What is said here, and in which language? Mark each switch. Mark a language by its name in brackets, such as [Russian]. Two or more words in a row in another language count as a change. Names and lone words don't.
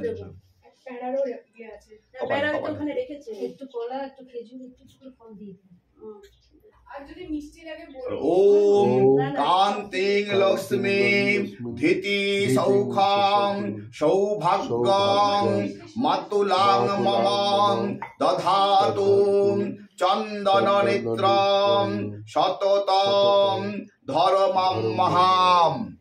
[Bangla] একটু কলা, একটু খেজুর, একটু করে ফল দিয়ে দিন। [Sanskrit] ওম কান্তিং লক্ষ্মী ধীতি সৌখাং সৌভাগ্যং মাতুলাং মম দধাতু চন্দন নেত্রং সততং ধর্মং মহাম।